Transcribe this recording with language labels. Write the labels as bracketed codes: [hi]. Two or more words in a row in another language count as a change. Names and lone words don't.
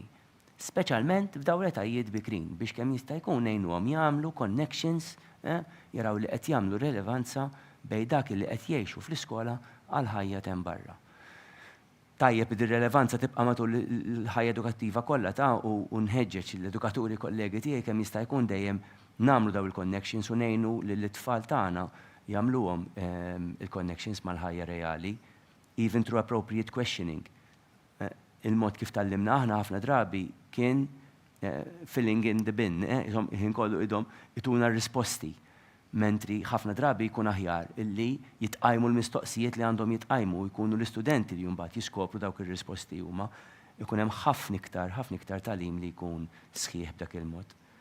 [mt] Speċjalment f'dawn l-etajiet bikrin biex kemm jista' jkun ngħinuhom jagħmlu connections, jaraw li qed jagħmlu rilevanza bejn dak li qed jgħixu fl-iskola għal ħajja hemm barra. Tajjeb id-rilevanza tibqa' matul il-ħajja edukattiva kollha ta' u nħeġġeġ l-edukaturi kollegi tiegħi kemm jista' jkun dejjem nagħmlu daw il-connections u ngħinu lill-tfal tagħna jagħmluhom il-connections mal-ħajja reali, [en] even through appropriate questioning. [mt] Il-mod kif tallimna aħna ħafna drabi kien [en] filling in the bin, [mt] ħin kollu idhom ituna risposti, mentri ħafna drabi jkun aħjar illi jitqajmu l-mistoqsijiet li għandhom jitqajmu jkunu l-istudenti li mbagħad jiskopru dawk ir-risposti huma, ikun hemm ħafna iktar tagħlim li jkun sħiħ b'dak il-mod.